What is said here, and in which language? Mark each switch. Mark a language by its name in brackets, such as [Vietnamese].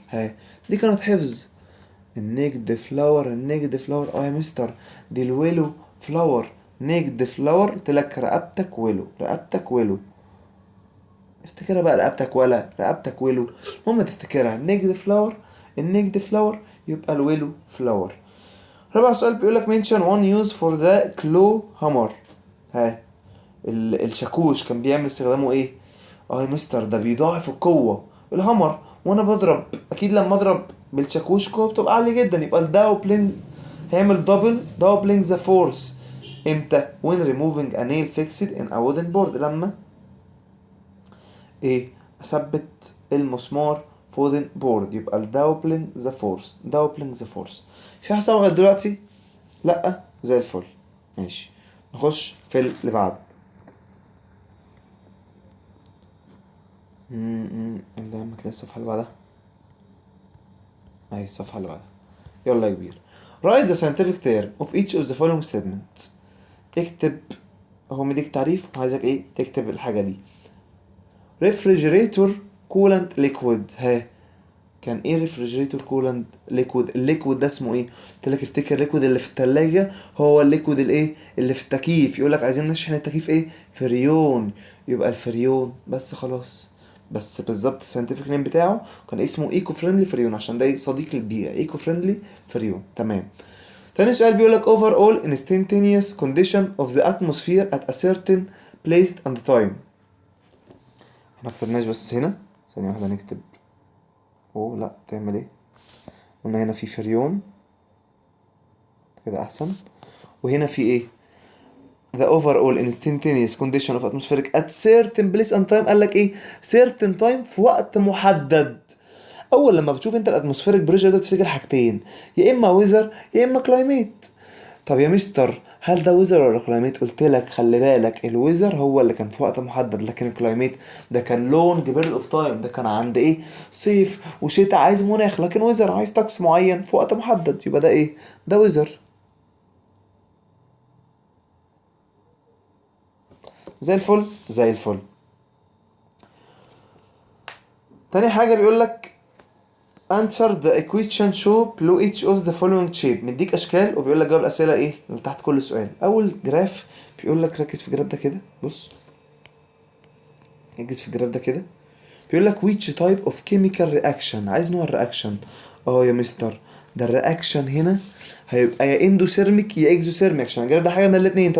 [Arabic] ها دي كانت حفظ. النيكد فلاور، النيكد فلاور يا مستر دي الويلو فلاور. نيكد فلاور قلت لك رقبتك ويلو، رقبتك ويلو. افتكرها بقى، رقبتك ولا رقبتك ويلو، المهم تفتكرها. نيكد فلاور، النيكد فلاور يبقى الويلو فلاور. رابع سؤال بيقول لك [English] mention one use for the claw hammer. [Arabic] ها الشاكوش كان بيعمل استخدامه ايه؟ يا مستر ده بيضاعف القوة. الهامر وانا بضرب اكيد لما اضرب بالشاكوش القوة بتبقى عالية جدا، يبقى الداوبلينج هيعمل داوبلينج ذا فورس. امتى؟ [English] when removing a nail fixed in a wooden board، [Arabic] لما ايه؟ اثبت المسمار في [English] wooden board، [Arabic] يبقى الداوبلينج ذا فورس، داوبلينج ذا فورس. في حساب لغاية دلوقتي؟ لا زي الفل. ماشي نخش في اللي بعده. اللي ما تلاقي الصفحة اللي بعدها اهي، الصفحة اللي بعدها. يلا يا كبير. [English] write the scientific term of each of the following statements. [Arabic] اكتب، هو مديك تعريف وعايزك ايه؟ تكتب الحاجة دي. [English] refrigerator coolant liquid. [Arabic] ها كان ايه ريفريجريتور كولنت؟ ليكويد. الليكويد ده اسمه ايه؟ قلت لك افتكر الليكويد اللي في التلاجة هو الليكويد الايه اللي في التكييف. يقول لك عايزين نشحن التكييف ايه؟ فريون. يبقى الفريون بس خلاص. بس بالظبط الساينتفك نيم بتاعه كان اسمه ايكو فريندلي فريون عشان ده صديق للبيئة. ايكو فريندلي فريون. تمام. تاني سؤال بيقول لك [English] overall instantaneous condition of the atmosphere at a certain place and time. [Arabic] احنا كتبناش بس هنا ثانية واحدة نكتب. اوه لا تعمل ايه؟ قلنا هنا في فريون كده احسن. وهنا في ايه؟ [English] the overall instantaneous condition of atmospheric at certain place and time. [Arabic] قال لك ايه؟ [English] certain time [Arabic] في وقت محدد. اول لما بتشوف انت الاتموسفيريك بريشر ده بتفتكر حاجتين، يا اما ويزر يا اما كلايميت. طب يا مستر هل ده ويزر ولا كلايميت؟ قلت لك خلي بالك الويزر هو اللي كان في وقت محدد، لكن الكلايميت ده كان لونج بيريد اوف تايم، ده كان عند ايه؟ صيف وشتاء عايز مناخ، لكن ويزر عايز طقس معين في وقت محدد، يبقى ده ايه؟ ده ويزر. زي الفل زي الفل. تاني حاجة بيقول لك [English] answer the equation show below each of the following shape. [Arabic] مديك اشكال وبيقول لك جاوب الاسئله ايه اللي تحت كل سؤال. اول جراف بيقول لك ركز في الجراف ده كده، بص ركز في الجراف ده كده. بيقول لك [English] which type of chemical reaction، [Arabic] عايز نوع الرياكشن. يا مستر ده الرياكشن هنا هيبقى يا اندوثيرميك يا اكزوثيرميك، عشان الجراف ده حاجه من الاثنين.